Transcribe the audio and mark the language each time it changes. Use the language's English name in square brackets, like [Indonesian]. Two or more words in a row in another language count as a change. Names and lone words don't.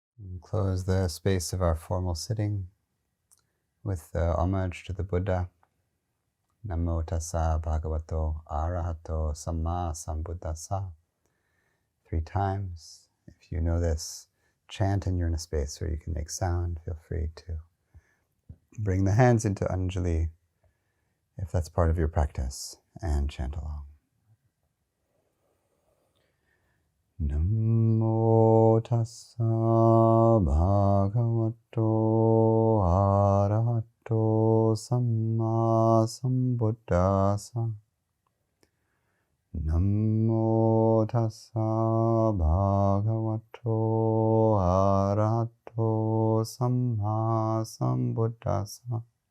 [English] Close the space of our formal sitting with the homage to the Buddha. [Pali] Namo tassa bhagavato arahato samma sambuddhassa. [English] 3 times. If you know this chant and you're in a space where you can make sound, feel free to bring the hands into Anjali if that's part of your practice and chant along. [Pali] Namo tassa bhagavato arahato samma sambuddhassa. Namo tassa bhagavato arahato samma sambuddhassa.